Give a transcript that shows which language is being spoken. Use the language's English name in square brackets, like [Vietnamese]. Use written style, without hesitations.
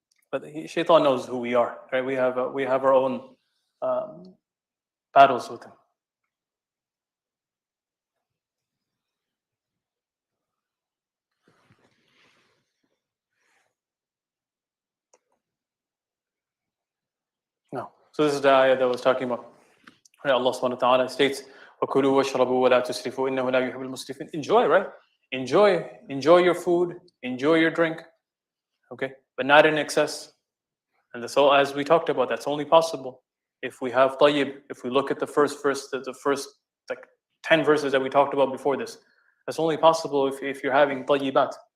[English] But shaitan knows who we are, right? We have our own battles with him. No. So this is the ayah that I was talking about. Allah subhanahu wa ta'ala states, [Arabic] وَكُلُوا وَاشْرَبُوا وَلَا تُسْرِفُوا إِنَّهُ لَا يُحِبُّ الْمُسْرِفِينَ. [English] Enjoy, right? Enjoy your food, enjoy your drink, okay? But not in excess. And so, as we talked about, that's only possible if we have tayyib. If we look at the first verse, the first like 10 verses that we talked about before this, that's only possible if you're having tayyibat.